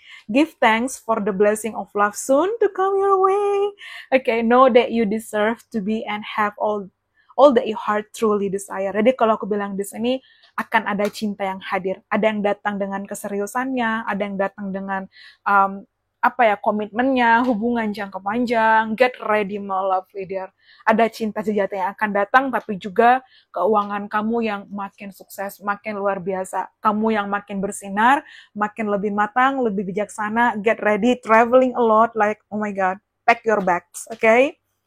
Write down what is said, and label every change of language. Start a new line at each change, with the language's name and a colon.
English: Give thanks for the blessing of love soon to come your way. Okay, know that you deserve to be and have all that your heart truly desire.
Indonesian: Jadi kalau aku bilang di sini akan ada cinta yang hadir. Ada yang datang dengan keseriusannya, ada yang datang dengan komitmennya, hubungan jangka panjang. Get ready, my lovely dear. Ada cinta sejati yang akan datang, tapi juga keuangan kamu yang makin sukses, makin luar biasa. Kamu yang makin bersinar, makin lebih matang, lebih bijaksana.
English: Get ready, traveling a lot, like, oh my God, pack your bags, okay?